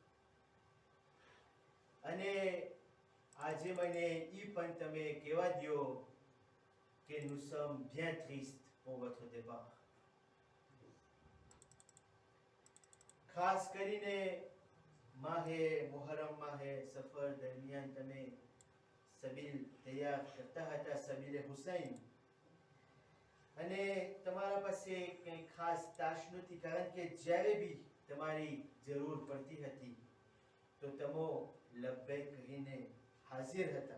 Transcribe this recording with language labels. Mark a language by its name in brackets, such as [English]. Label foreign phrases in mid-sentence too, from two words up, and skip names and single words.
[Gujarati] અને આજે મને ઈ પણ તમે કહેવા દ્યો કે [French] nous sommes bien tristes pour votre départ. [Gujarati] ખાસ કરીને માહે મુહર્રમ માહે સફર દરમિયાન તમે સબીલ તૈયાર કરતા હતા, સબીલે હુસૈન, અને તમારા પાસે કંઈ ખાસ તાશ નહોતી કારણ કે જ્યારે બી તમારી જરૂર પડતી હતી તો તમો લબ્બૈક કહીને હાજર હતા.